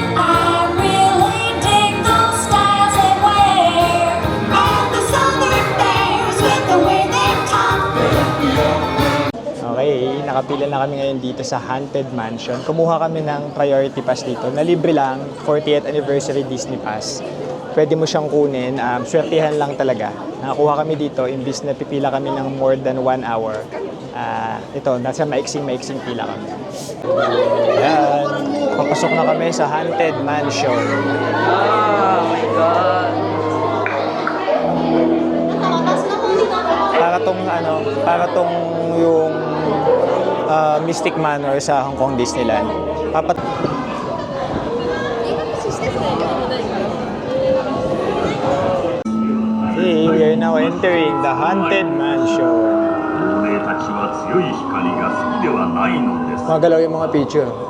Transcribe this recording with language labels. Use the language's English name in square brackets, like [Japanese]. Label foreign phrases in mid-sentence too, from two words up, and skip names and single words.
[Filipino] Okay, nakapila na kami ngayon dito sa Haunted Mansion. Kumuha kami ng [English] priority pass [Filipino] dito na libre lang, 40th anniversary Disney Pass. Pwede mo siyang kunin, swertihan lang talaga. Nakakuha kami dito, imbis na pipila kami ng [English] more than 1 hour. [Filipino] Ito, nasa maiksing pila kami. Ayan, papasok na kami sa Haunted Mansion. [English] Oh my God! [Filipino] Para tong yung Mystic Manor sa Hong Kong Disneyland. [English] Okay, we are now entering the Haunted Mansion. [Filipino] Magalaw yung mga picture.